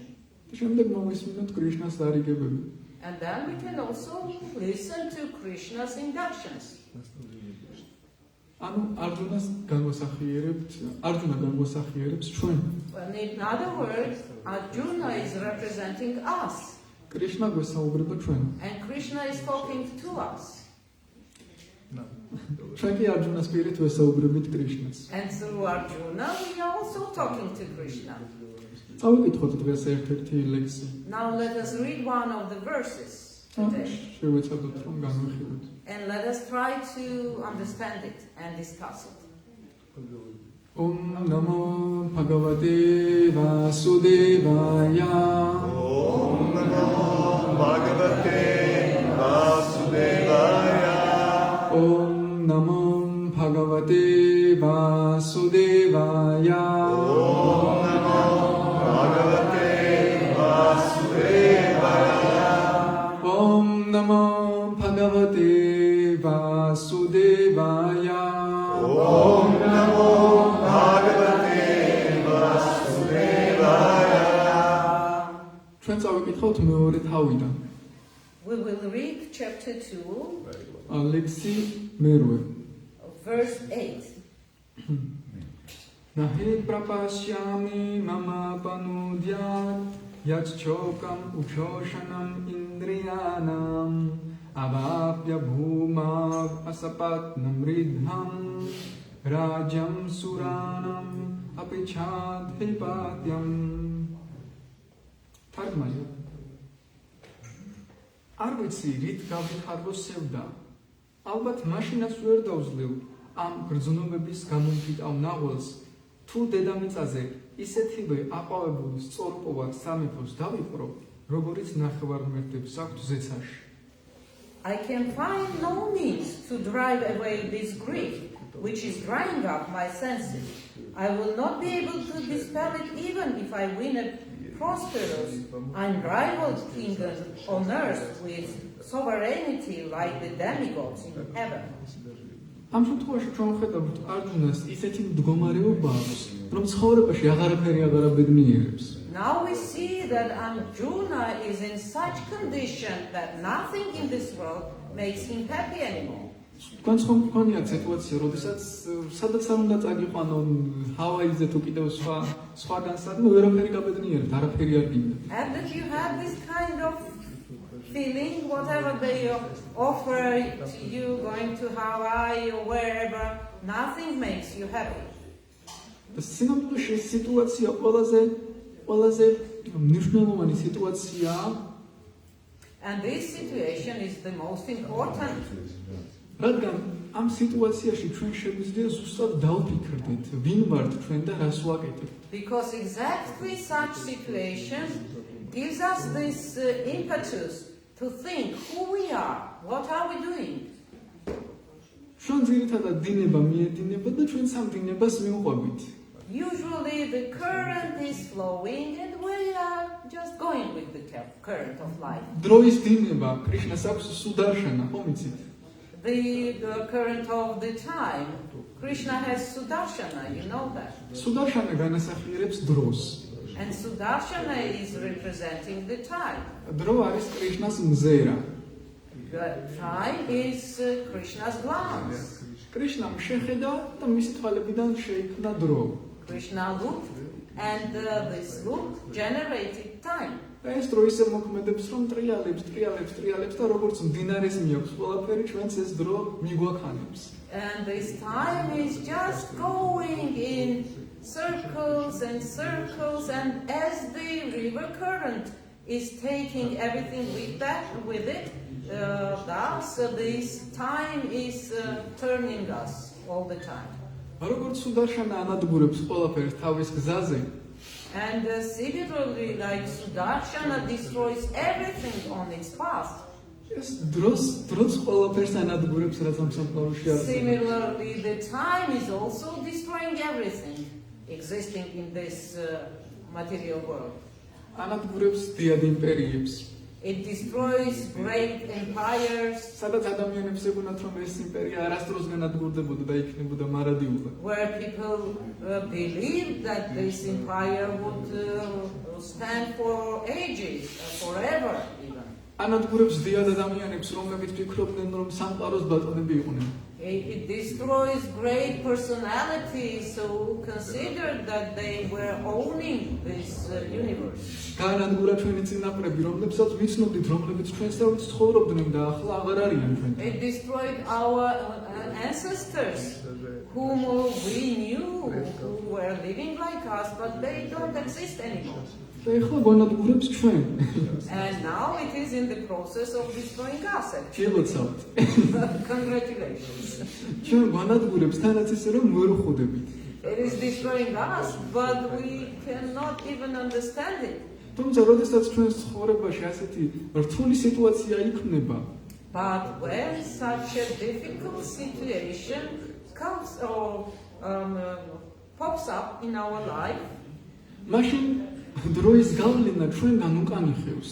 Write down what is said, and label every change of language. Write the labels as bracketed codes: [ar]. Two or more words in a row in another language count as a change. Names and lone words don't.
[ka] და შემდეგ მოვისმინოთ კრიშნას დარიგებები. [en] And then we can also listen to Krishna's inductions. [ka] ანუ არჯუნა განგვასახიერებს ჩვენ. [en] Well, in other words, Arjuna is representing us, [ka] კრიშნა გვესაუბრება ჩვენ. [en] and Krishna is talking to us. [ka] ჩვენ კი არჯუნას პირით ვესაუბრებით კრიშნას. [en] And through Arjuna, we are also talking to Krishna. [ka] წავიკითხოთ დღეს ერთ-ერთი ლექსი. [en] Now let us read one of the verses today, [ka] შევეცადოთ რომ განვიხილოთ. [en] and let us try to understand it and discuss it. [sa] ॐ नमो भगवते वासुदेवाय ॐ नमो भगवते वासुदेवाय ॐ नमो भगवते वासुदेवाय ॐ नमो भगवते वासुदेवाय ॐ नमो भगवते वासुदेवाय ॐ नमो भगवते वासुदेवाय [ka] ჩვენ წავიკითხავთ მეორე თავიდან. [en] We will read chapter 2, [ka] ლექსი მერვე. [en] verse 8. [sa] न हि प्रपश्यामि ममापनुद्याद् यच्छोकम् उच्छोषणम् इन्द्रियाणाम् अवाप्य भूमावसपत्नम् ऋद्धं राज्यं सुराणाम् अपि चाधिपत्यम्. [ka] თარგმანი. არ ვიცი რით გავიხარბო სევდა. ალბათ მაშინაც ვერ დავძლევ ამ გრძნობების გამომფიტავ ნაღველს თუ დედამიწაზე ისეთივე აყვავებულ სწორპოვარ სამეფოს დავიპყრო, როგორიც ნახევარმეტებს აქვთ ზეცაში. [en] I can find no means to drive away this grief, which is drying up my senses. I will not be able to dispel it even if I win a prosperous, unrivaled kingdom on earth with sovereignty like the demigods in heaven. [ka] ამ შემთხვევაში ჩვენ ვხედავთ არჯუნას ისეთი მდგომარეობა აქვს, რომ ცხოვრებაში აღარაფერი აღარ აბედნიერებს. [en] Now we see that Arjuna is in such condition that nothing in this world makes him happy anymore. [ka] თქვენს ხომ გქონიათ სიტუაცია, როდესაც სადაც არ უნდა წაგიყვანო, ჰავაიზე თუ კიდევ სხვაგან სადმე ვერაფერი გაბედნიერებთ, არაფერი არ გინდა. [en] And that you have this kind of feeling, whatever they offer to you, going to Hawaii or wherever, nothing makes you happy. [ka] და სინამდვილეში ეს სიტუაცია ყველაზე მნიშვნელოვანი სიტუაციაა. [en] And this situation is the most important. [ka] რადგან ამ სიტუაციაში ჩვენ შეგვიძლია ზუსტად დავფიქრდეთ, ვინ ვართ ჩვენ და რას ვაკეთებთ. [en] Because exactly such situation gives us this impetus to think who we are, what are we doing. [ka] ჩვენ ძირითადად დინება მიედინება და ჩვენ სამ დინებას მივყვებით. [en] Usually the current is flowing and we are just going with the current of life. [ka] დროის დინება, კრიშნას აქვს სუდარშანა, ხომ იცით? [en] The current of the time, Krishna has Sudarshana, you know that. [ka] სუდარშანა განასახიერებს დროს. [en] And Sudarshana is representing the time. [ka] დრო არის კრიშნას მზერა. [en] The time is Krishna's glance. [ka] კრიშნამ შეხედა და მისი თვალებიდან შეიქმნა დრო. [en] Krishna looked and this look generated time. [ka] და ეს დრო ისე მოქმედებს, რომ ტრიალებს და როგორც მდინარეს მიაქვს ყველაფერი, ჩვენც ეს დრო მიგვაქანებს. [en] And this time is just going in circles and circles, and as the river current is taking everything with it, thus this time is turning us all the time. [ka] როგორც სუდარშანა ანადგურებს ყველაფერს თავის გზაზე, [en] And similarly, like Sudarshana destroys everything on its path. [ka] ეს დროს ყველაფერს ანადგურებს, რაც ამ სამყაროში არის. [en] Similarly, the time is also destroying everything existing in this material world. [ka] ანადგურებს დიად იმპერიებს. [en] It destroys great empires [ka] სადაც ადამიანებს ეგონათ, რომ ეს იმპერია არასდროს განადგურდებოდა და იქნებოდა მარადიულად. [en] where people believe that this empire would stand for ages, forever even. [ka] ანადგურებს დიად ადამიანებს, რომლებიც ფიქრობდნენ, რომ სამყაროს ბატონები იყვნენ. [en] It destroys great personalities who considered that they were owning this universe. [ka] გაანადგურა ჩვენი წინაპრები, რომლებსაც ვიცნობდით, რომლებიც ჩვენსავით ცხოვრობდნენ და ახლა აღარ არიან ჩვენ. [en] It destroyed our ancestors whom we knew who were living like us, but they don't exist anymore. [ka] და ეხლა განადგურებს ჩვენ. [en] And now it is in the process of destroying us. actually. [ka] გილოცავთ. [en] Congratulations. [ka] ჩვენ განადგურებს თანაც ისე რომ ვერ ხვდებით. [en] It is destroying us, but we cannot even understand it. [ka] თუმცა როდესაც ჩვენს ცხოვრებაში ასეთი რთული სიტუაცია იქნება, [en] But when such a difficult situation comes or pops up in our life, [ka] მაშინ დროის გავლენა ჩვენგან უკან იხევს.